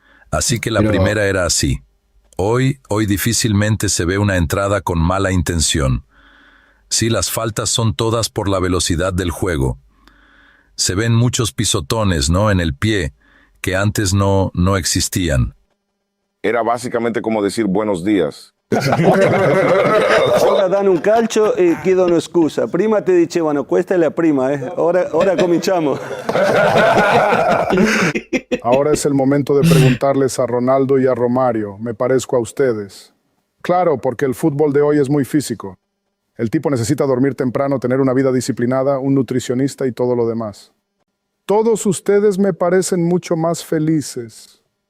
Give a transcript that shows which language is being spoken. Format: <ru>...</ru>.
<es>Así que la primera era así. Hoy difícilmente se ve una entrada con mala intención. Sí, las faltas son todas por la velocidad del juego. Se ven muchos pisotones, ¿no?, en el pie, que antes no existían. Era básicamente como decir buenos días.</es> <it>Ora danno un calcio e chiedono scusa. Prima ti dicevano questa è la prima, ora cominciamo.</it> <es>Ahora es el momento de preguntarles a Ronaldo y a Romario, ¿me parezco a ustedes? Claro, porque el fútbol de hoy es muy físico. El tipo necesita dormir temprano, tener una vida disciplinada, un nutricionista y todo lo demás. Todos ustedes me parecen mucho más felices.</es>